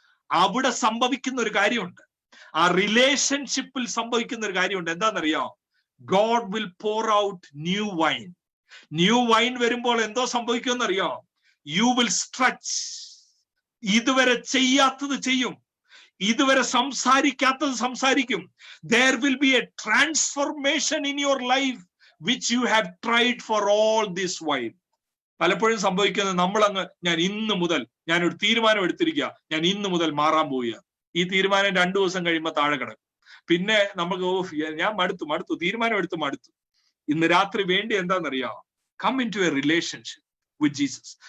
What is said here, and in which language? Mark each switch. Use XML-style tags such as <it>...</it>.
<ml>അവിടെ സംഭവിക്കുന്ന ഒരു കാര്യമുണ്ട്, ആ റിലേഷൻഷിപ്പിൽ സംഭവിക്കുന്ന ഒരു കാര്യമുണ്ട്. എന്താണെന്നറിയാമോ?</ml> <en>God will pore out new wine. New wine</en> <ml>വരുമ്പോൾ എന്തോ സംഭവിക്കുമെന്നറിയോ?</ml> <en>You will stretch.</en> <ml>ഇതുവരെ ചെയ്യാത്തത് ചെയ്യും, ഇതുവരെ സംസാരിക്കാത്തത് സംസാരിക്കും.</ml> <en>There will be a transformation in your life which you have tried for all this while.</en> <ml>പലപ്പോഴും സംഭവിക്കുന്നത്, ഞാൻ ഇന്ന് മുതൽ ഞാനൊരു തീരുമാനം എടുത്തിരിക്കുക, ഞാൻ ഇന്ന് മുതൽ മാറാൻ പോവുക. ഈ തീരുമാനം 2 ദിവസം കഴിയുമ്പോൾ താഴെ കിടക്കും. പിന്നെ നമുക്ക് ഞാൻ മടുത്തു, തീരുമാനം എടുത്ത് മടുത്തു. ഇന്ന് രാത്രി വേണ്ടി എന്താണെന്നറിയാം?</ml> <en>Come in to A relationship with Jesus.</en>